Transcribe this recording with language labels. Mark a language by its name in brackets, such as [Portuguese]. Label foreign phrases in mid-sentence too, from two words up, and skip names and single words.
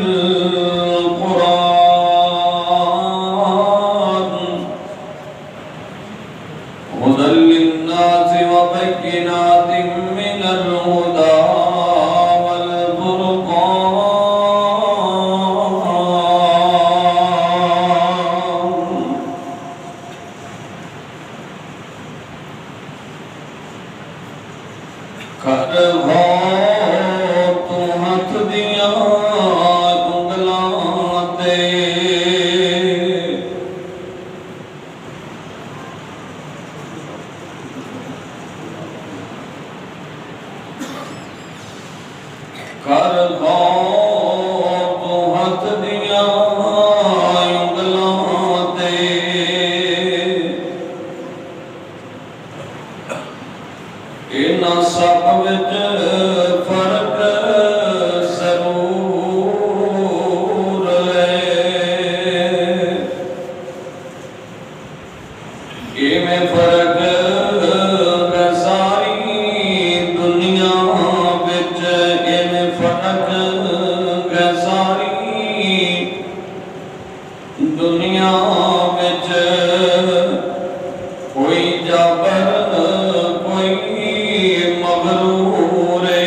[Arabic] القرآن هدى للناس وبينات من الهدى والفرقان [Punjabi] کر تو ہاتھ دیا انگلاں تے کر تو ہاتھ دیا انگلاں تے اینا سب وچ فرق ضرور ہے ایویں فرق ہے ساری دنیا وچ ایویں فرق ہے ساری دنیا وچ کوئی جابر کوئی مغرور